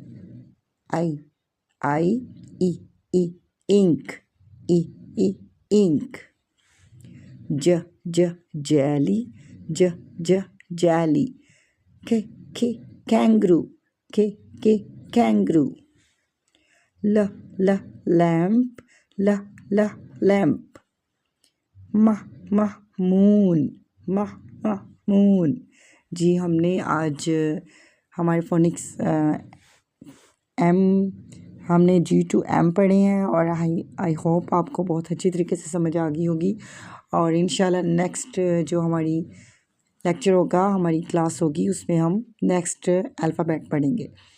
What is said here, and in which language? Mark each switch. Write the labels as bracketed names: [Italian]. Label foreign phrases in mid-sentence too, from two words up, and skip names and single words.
[English] I e e ink, e e ink. J j jelly, j j jelly. K kangaroo, k kangaroo. L l lamp, l l lamp. M m moon, m m moon ji. [Hindi] हमने आज हमारे फोनिक्स एम हमने [English] G to M [Hindi] पढ़े हैं और [English] I hope [Hindi] आपको बहुत अच्छी तरीके से समझ आ गई होगी। और इंशाल्लाह नेक्स्ट जो हमारी लेक्चर होगा, हमारी क्लास होगी, उसमें हम [English] next alphabet [Hindi] पढ़ेंगे।